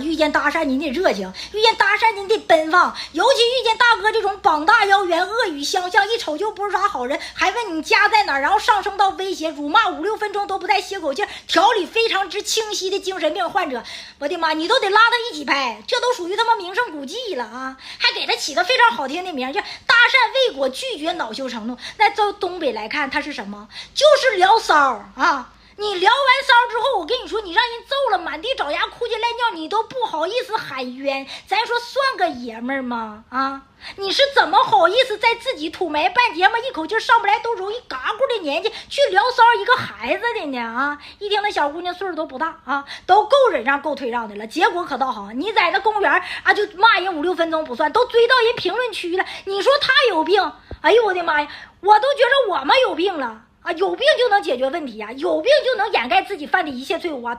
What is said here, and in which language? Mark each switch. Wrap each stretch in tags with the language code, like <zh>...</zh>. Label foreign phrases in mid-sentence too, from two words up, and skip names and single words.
<zh>遇見搭訕您得熱情，遇見搭訕您得奔放，尤其遇見大哥這種膀大腰圓、惡語相向，一瞅就不是啥好人，還問你家在哪兒，然後上升到威脅、辱罵5-6分鐘都不帶歇口氣，條理非常之清晰的精神病患者，我的媽，你都得拉他一起拍，這都屬於他媽名勝古蹟了啊！還給他起個非常好聽的名，叫搭訕未果拒絕惱羞成怒。那到東北来看，它是什麼？就是聊騷啊！你聊完騷之後，我跟你說，你讓人揍了，滿地找牙，哭唧赖尿，你都不好意思喊冤。咱说算个爷们儿吗？啊，你是怎么好意思在自己土埋半截嘛，一口气上不来，都容易嘎咕的年紀去聊騷一個孩子的呢？啊，一聽那小姑娘歲數都不大啊，都夠忍讓夠退讓的了。結果可倒好，你在那公園啊，就罵人5-6分鐘不算，都追到人評論區了。你說他有病？哎呦我的媽呀，我都覺得我們有病了。啊，有病就能解決問題啊，有病就能掩蓋自己犯的一切罪惡啊！</zh>